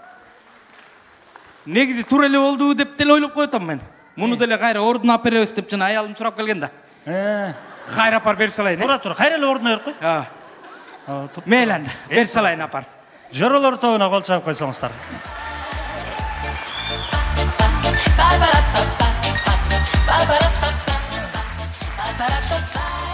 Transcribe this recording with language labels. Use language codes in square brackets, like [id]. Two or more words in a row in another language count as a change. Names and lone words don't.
[ky] Негизи туура эле болду деп деле ойлоп коетам мен. Муну деле кайра ордуна алып беребиз деп жана аялым сурап келген да. Кайра апарып берип салайын. Тура, кайра эле ордуна берип кой. Мейли анда, берип салайын апарып. Жоролор тобуна кол чабып койсоңуздар. Ba ba da ba ba ba ba ba ba ba ba ba ba.